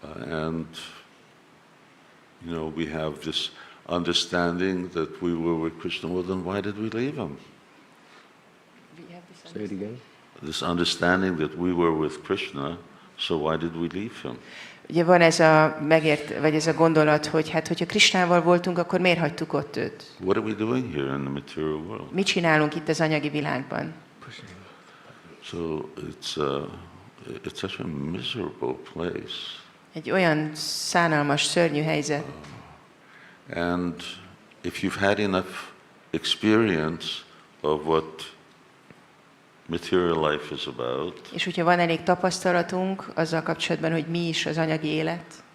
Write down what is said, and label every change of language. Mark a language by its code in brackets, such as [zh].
[en] And, we have this understanding that we were with Krishna. Well, then why did we leave him? Say it again. This understanding that we were with Krishna, so why did we leave him? [hu] Ugye van ez a vagy ez a gondolat, hogy hát, hogyha Krishnával voltunk, akkor miért hagytuk ott őt? [en] What are we doing here in the material world? [hu] Mit csinálunk itt az anyagi világban? [en] So it's such a miserable place. [hu] Egy olyan szánalmas, szörnyű helyzet. [en] And if you've had enough experience of what material life is about, [hu] És hogyha van elég tapasztalatunk azzal kapcsolatban, hogy mi is az anyagi élet,